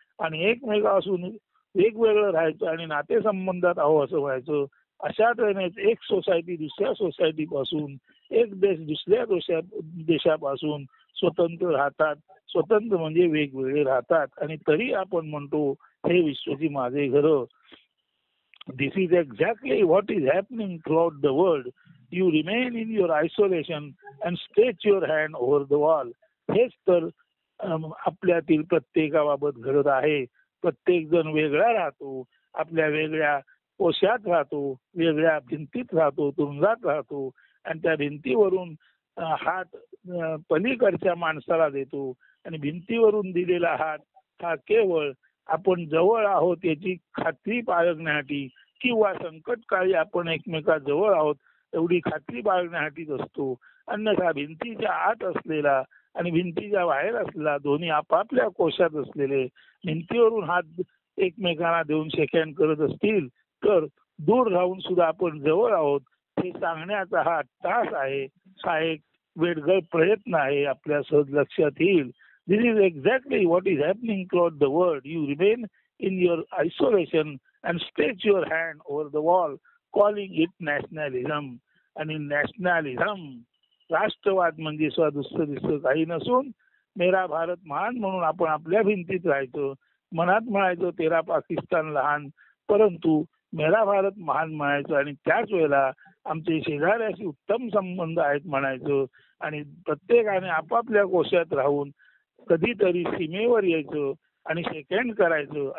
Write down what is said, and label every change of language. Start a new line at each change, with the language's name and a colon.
Marathi: आणि एकमेकापासून वेगवेगळं राहायचं आणि नातेसंबंधात आहो असं व्हायचं. अशा तऱ्हेनेच एक सोसायटी दुसऱ्या सोसायटीपासून, एक देश दुसऱ्या देशापासून स्वतंत्र राहतात. स्वतंत्र म्हणजे वेगवेगळे राहतात. आणि तरी आपण म्हणतो हे विश्वची माझे घर.
English: This is exactly what is happening throughout the world. You remain in your isolation and stretch your hand over the wall.
Marathi: हेच तर आपल्यातील प्रत्येकाबाबत घडत आहे. प्रत्येक जण वेगळा राहतो, आपल्या वेगळ्या कोशात राहतो, वेगळ्या भिंतीत राहतो, तुरुंगात राहतो आणि त्या भिंतीवरून हात पलीकडच्या माणसाला देतो आणि भिंतीवरून दिलेला हात हा केवळ आपण जवळ आहोत याची खात्री बाळगण्यासाठी किंवा संकटकाळी आपण एकमेका जवळ आहोत एवढी खात्री बाळगण्यासाठीच असतो. अन्यथा भिंतीच्या आत असलेला आणि भिंतीच्या बाहेर असलेला दोन्ही आपापल्या कोशात असलेले भिंतीवरून हात एकमेकांना देऊन शेकहँड करत असतील तर दूर राहून सुद्धा आपण जवळ आहोत हे सांगण्याचा हा तास आहे. हा एक वेडगळ प्रयत्न आहे, आपल्या सहज लक्षात येईल.
English: This is exactly what is happening throughout the world. You remain in your isolation and stretch your hand over the wall, calling it nationalism.
Marathi: आणि नॅशनलिझम, राष्ट्रवाद म्हणजे दुसरं काही नसून
Hindi: मेरा भारत महान
Marathi: म्हणून आपण आपल्या भिंतीत राहायचो, मनात म्हणायचो तेरा पाकिस्तान लहान, परंतु मेरा भारत महान म्हणायचं आणि त्याच वेळेला आमचे शेजाऱ्याशी उत्तम संबंध आहेत म्हणायचं आणि प्रत्येकाने आपापल्या कोशात राहून कधीतरी सीमेवर यायचं आणि शेकहँड करायचं.